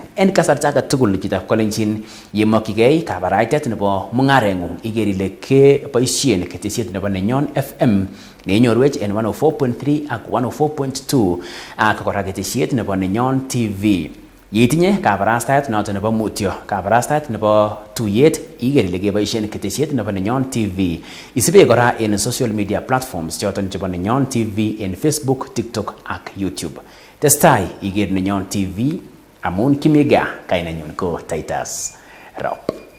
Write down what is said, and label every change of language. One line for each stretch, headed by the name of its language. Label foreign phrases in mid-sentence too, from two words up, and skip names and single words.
Kalenjin: En kasarta age tugul chitab Kolenjin yemokyigei kabaraitet nebo mung'arengung iker ile keboisien ketesiet nebo Nenyon FM neinyorwech en 104.3 ak 104.2 ak kora ketesiet nebo Nenyon TV. Yetinye kabarastaet noton nebo mutyo, kabarastaet nebo tuyet iker ile keboisien ketesiet nebo Nenyon TV. Isibe kora en
English: social media platforms
Kalenjin: choton chebo Nenyon TV en Facebook, TikTok ak YouTube. Testai iker Nenyon TV amun kimiga kainenyon ko TITUS ROP.